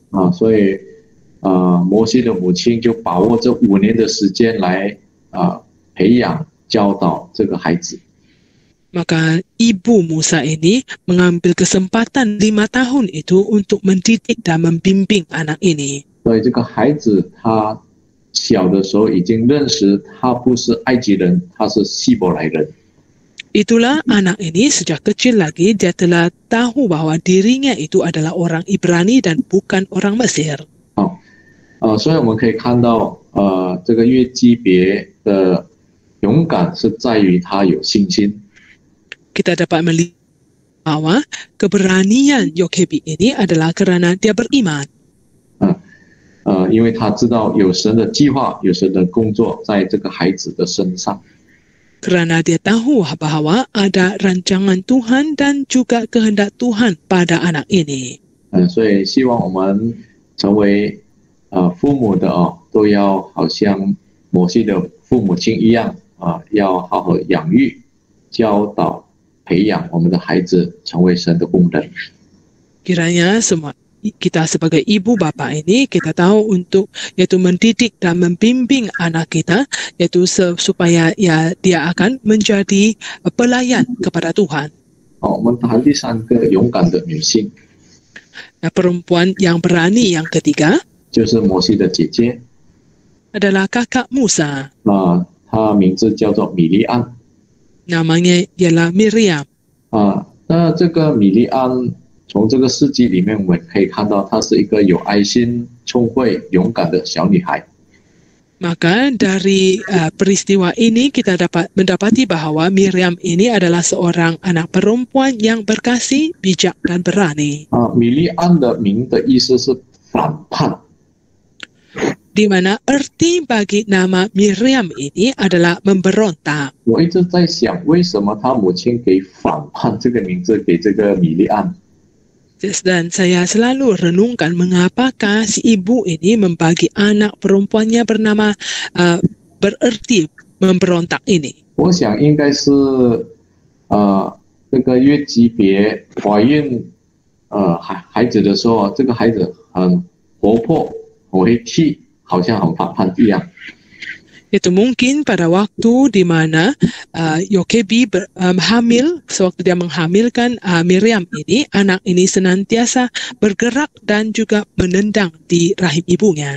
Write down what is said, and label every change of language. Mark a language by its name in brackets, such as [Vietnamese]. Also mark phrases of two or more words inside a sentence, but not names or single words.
[Chinese] 所以摩西的母亲就把握这5年的时间来培养教导这个孩子。 [Malay] Maka ibu Musa ini mengambil kesempatan 5 tahun itu untuk mendidik dan membimbing anak ini. [Chinese] 所以这个孩子他小的时候已经认识他不是埃及人，他是希伯来人。 [Malay] Itulah anak ini sejak kecil lagi dia telah tahu bahwa dirinya itu adalah orang Ibrani dan bukan orang Mesir. [Chinese] 所以我们可以看到，这个约基别的勇敢是在于他有信心。 [Malay] Kita dapat melihat bahwa keberanian Yokebi ini adalah kerana dia beriman. [Chinese] 因为他知道有神的计划，有神的工作在这个孩子的身上。 [Malay] Kerana dia tahu bahwa ada rancangan Tuhan dan juga kehendak Tuhan pada anak ini. [Chinese] 所以希望我们成为父母的都要好像摩西的父母亲一样要好好养育、教导、培养我们的孩子成为神的工人。 [Malay] Kiranya semua kita sebagai ibu bapa ini kita tahu untuk yaitu mendidik dan membimbing anak kita yaitu supaya dia akan menjadi pelayan kepada Tuhan. [Chinese] 我们谈第三个勇敢的女性， [Malay] Perempuan yang berani yang ketiga [Chinese] 就是摩西的姐姐 [Malay] adalah kakak Musa. [Chinese] 她名字叫做米利安 [Malay] Namanya ialah Miriam. [Chinese] 那这个米利安从这个事迹里面我们可以看到，她是一个有爱心、聪慧、勇敢的小女孩。 [Malay] Maka dari peristiwa ini kita dapat mendapati bahwa Miriam ini adalah seorang anak perempuan yang berkasih, bijak dan berani. [Chinese] 米利安的名的意思是反叛。 [Malay] Di mana arti bagi nama Miriam ini adalah memberontak. [Chinese] 我一直在想，为什么她母亲给反叛这个名字给这个米利安？ [Malay] Dan saya selalu renungkan mengapakah si ibu ini membagi anak perempuannya bernama bererti memberontak ini. [Chinese] 我想应该是这个约基别怀孕孩子的时候，这个孩子很活泼、很会踢，好像很反叛一样。 [Malay] Itu mungkin pada waktu di mana Yokebi hamil, sewaktu dia menghamilkan Miriam ini, anak ini senantiasa bergerak dan juga menendang di rahim ibunya.